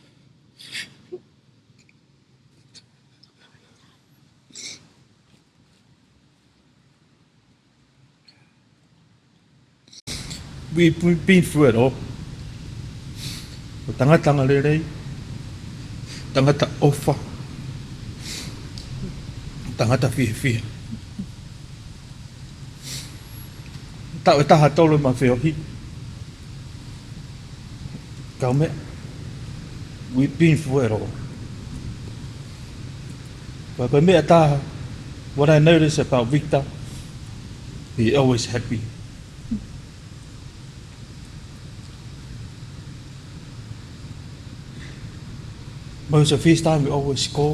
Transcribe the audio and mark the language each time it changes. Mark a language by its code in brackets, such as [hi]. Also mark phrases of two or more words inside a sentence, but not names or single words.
[en] We've been through it all. [to] Tanga lere, tangata ofa, tangata fia. Tau e taha tolo ma whiohi. Kaume, [en] we've been through it all. But [to] me taha, [en] what I notice about Victor, he's always happy. Most of his time, we always call.